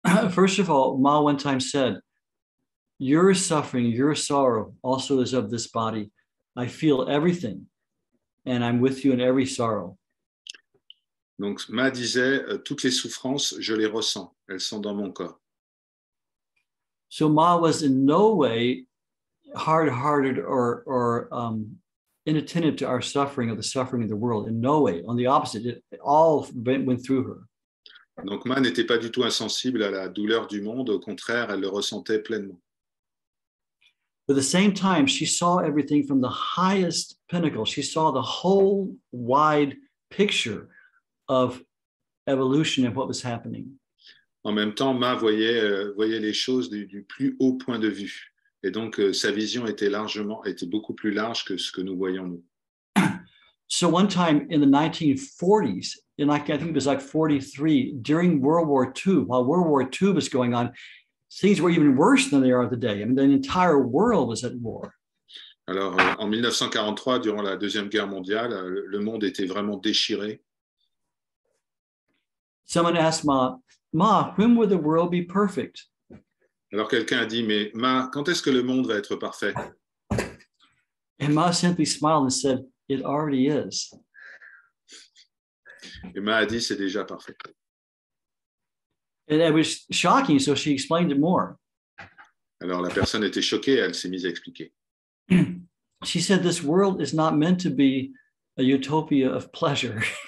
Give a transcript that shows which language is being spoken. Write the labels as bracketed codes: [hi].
[en] First of all, Ma one time said, your suffering, your sorrow also is of this body. I feel everything, and I'm with you in every sorrow. [fr] Donc, Ma disait, toutes les souffrances, je les ressens. Elles sont dans mon corps. [en] So Ma was in no way hard-hearted or inattentive to our suffering or the suffering of the world. In no way. On the opposite, it all went through her. [fr] Donc, Ma n'était pas du tout insensible à la douleur du monde. Au contraire, elle le ressentait pleinement. [en] But at the same time, she saw everything from the highest pinnacle. She saw the whole wide picture of evolution and what was happening. [fr] En même temps, Ma voyait les choses du plus haut point de vue. Et donc, sa vision était beaucoup plus large que ce que nous voyons nous. [en] So one time in the 1940s, I think it was like 43, during World War II, while World War II was going on, things were even worse than they are today. I mean, the entire world was at war. [fr] Alors, en 1943, durant la Deuxième Guerre mondiale, le monde était vraiment déchiré. [en] Someone asked Ma, when will the world be perfect? [fr] Alors, quelqu'un a dit, mais Ma, quand est-ce que le monde va être parfait? [en] And Ma simply smiled and said, it already is. [fr] Et Ma a dit, c'est déjà parfait. [en] And it was shocking, so she explained it more. [fr] Alors la personne était choquée, elle s'est mise à expliquer. [en] She said, this world is not meant to be a utopia of pleasure.